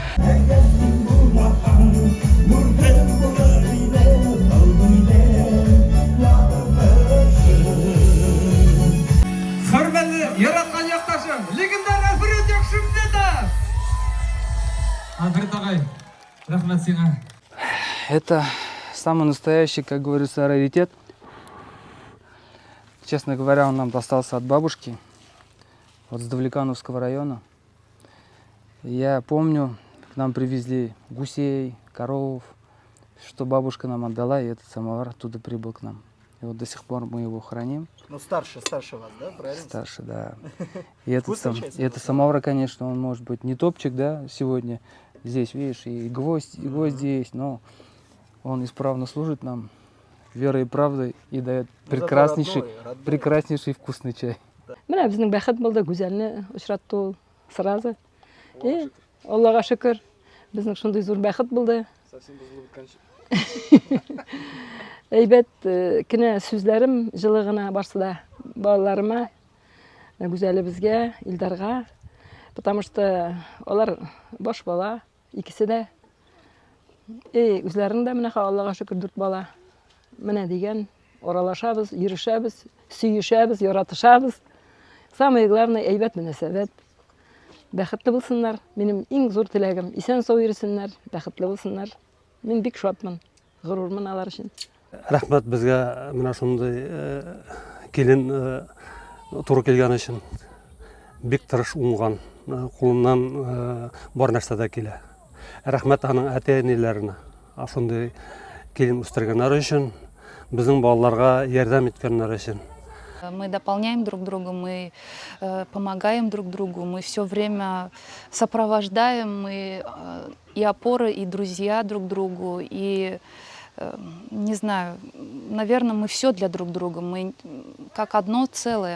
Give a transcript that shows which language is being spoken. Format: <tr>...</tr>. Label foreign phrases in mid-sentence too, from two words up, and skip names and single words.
<tt>Хөрмәтле яраткан якташым, легендар Альфред Якшыметов. Альфред агай, рәхмәт сиңа.</tt> <ru>Это самый настоящий, как говорится, раритет. Честно говоря, он нам достался от бабушки, вот с Давлекановского района. Я помню, к нам привезли гусей, коров, что бабушка нам отдала, и этот самовар оттуда прибыл к нам. И вот до сих пор мы его храним. Ну старше вас, да, правильно? Старше, да. И этот самовар, конечно, он может быть не топчик, да, сегодня. Здесь, видишь, и гвоздь есть, но он исправно служит нам верой и правдой и дает прекраснейший вкусный чай.</ru> <tt>Менә безнең бәхет булды, Гүзәлне очратты ул сразу. Аллага шөкер, безнең шундый зур бәхет булды. Совсем булып Әйбәт кенә сүзләрем җылы гына барсы да балаларыма, Гүзәлебезгә, Илдарга,</tt> <ru>потому что</ru> <tt>алар баш бала, икесе дә. Үзләренең дә менә Аллага шөкер 4 бала. Менә дигән, оралашабыз, йөрешәбез, сөешәбез, яратышабыз.</tt> <ru>Самое главное,</ru> <tt>әйбәт мөнәсәбәт. Бәхетле булсыннар. Минем иң зур теләгем, исән-сау йөрсеннәр, бәхетле булсыннар. Мин бик шатмын, горурлымын алар өчен. Рәхмәт безгә менә шундый килен туры килгән өчен. Бик тырыш уңган, кулыннан бар нәрсә дә килә. Рәхмәт аның әти-әниләренә. Шундый килен үстергәннәр өчен, безнең балаларга ярдәм иткәннәр өчен.</tt> <ru>Мы дополняем друг друга, мы помогаем друг другу, мы все время сопровождаем, мы и опоры, и друзья друг другу, и, не знаю, наверное, мы все для друг друга. Мы как одно целое.</ru>